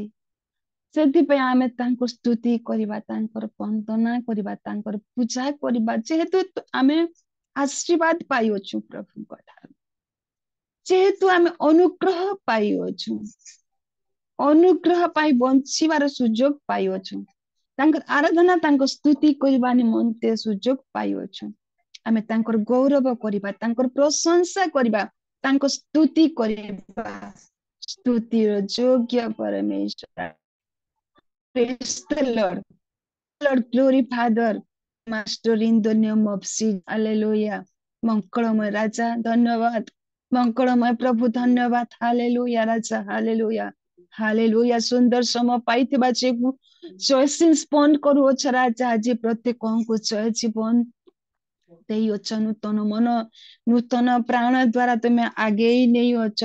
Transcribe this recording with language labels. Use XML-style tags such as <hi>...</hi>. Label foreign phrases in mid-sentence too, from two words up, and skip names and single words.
<or>ସେଥିପାଇଁ ଆମେ ତାଙ୍କୁ ସ୍ତୁତି କରିବା, ତାଙ୍କର ବନ୍ଦନା କରିବା, ତାଙ୍କର ପୂଜା କରିବା, ଯେହେତୁ ଆମେ ଆଶୀର୍ବାଦ ପାଇଅଛୁ ପ୍ରଭୁଙ୍କ ଠାରୁ, ଯେହେତୁ ଆମେ ଅନୁଗ୍ରହ ପାଇଅଛୁ, ଅନୁଗ୍ରହ ପାଇଁ ବଞ୍ଚିବାର ସୁଯୋଗ ପାଇଅଛୁ, ତାଙ୍କର ଆରାଧନା, ତାଙ୍କ ସ୍ତୁତି କରିବା ନିମନ୍ତେ ସୁଯୋଗ ପାଇଅଛୁ। ଆମେ ତାଙ୍କର ଗୌରବ କରିବା, ତାଙ୍କର ପ୍ରଶଂସା କରିବା, ତାଙ୍କ ସ୍ତୁତି କରିବା। ସ୍ତୁତିର ଯୋଗ୍ୟ ପରମେଶ୍ୱର।</or> <en>Praise the Lord. Lord, glory Father, Master in the name of Jesus. Hallelujah.</en> <or>ମଙ୍ଗଳମୟ ରାଜା ଧନ୍ୟବାଦ, ମଙ୍ଗଳମୟ ପ୍ରଭୁ ଧନ୍ୟବାଦ। ହାଲେଲୁୟା ରାଜା, ହାଲେଲୁୟା ହାଲେଲୁୟା। ସୁନ୍ଦର ସମୟ ପାଇଥିବା ଯୋଗୁଁ ଜୟ ସ୍ପନ୍ଦ କରୁଅଛ ରାଜା। ଆଜି ପ୍ରତ୍ୟେକଙ୍କୁ ଜୟ ଜୀବନ ଦେଇଅଛ, ନୂତନ ମନ, ନୂତନ ପ୍ରାଣ ଦ୍ୱାରା ତୁମେ ଆଗେଇ ନେଇଅଛ।</or>